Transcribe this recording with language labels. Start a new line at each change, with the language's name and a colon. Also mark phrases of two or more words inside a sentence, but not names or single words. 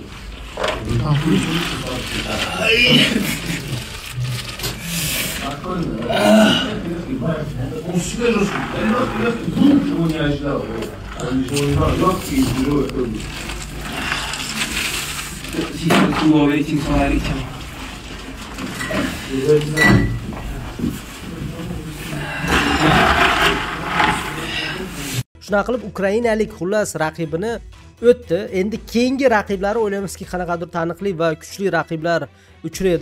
Russian: Он всегда жестко. Его не ожидал. Легкий, тяжелый. Сейчас ловите, смотрите.
Uzbek: Shuna qilib Ukrainalik xullas raqibini o'tdi. Endi keyingi raqiblari o'ylaymizki qanaqadir taniqli va kuchli raqiblar uchraydi.